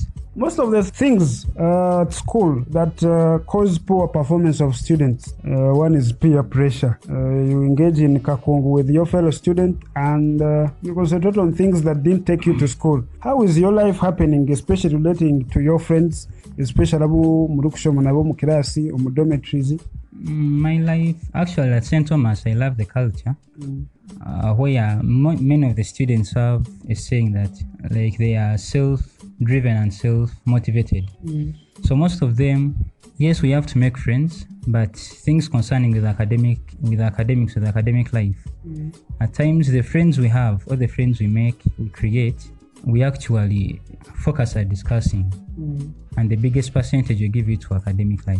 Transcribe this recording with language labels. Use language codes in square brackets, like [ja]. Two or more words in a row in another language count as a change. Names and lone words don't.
[en] Most of the things at school that cause poor performance of students, one is peer pressure. You engage in kakungu with your fellow student, and you concentrate on things that didn't take you to school. How is your life happening, especially relating to your friends, especially [nyn] abo murukushomo nabo mu kirasi [en] or mu dormitories? My life, actually at St. Thomas, I love the culture. Where many of the students have a saying that like they are self-driven and self-motivated. So most of them, yes, we have to make friends, but things concerning with academics, with academic life, at times the friends we have or the friends we make, we create, we actually focus on discussing, and the biggest percentage we give it to academic life.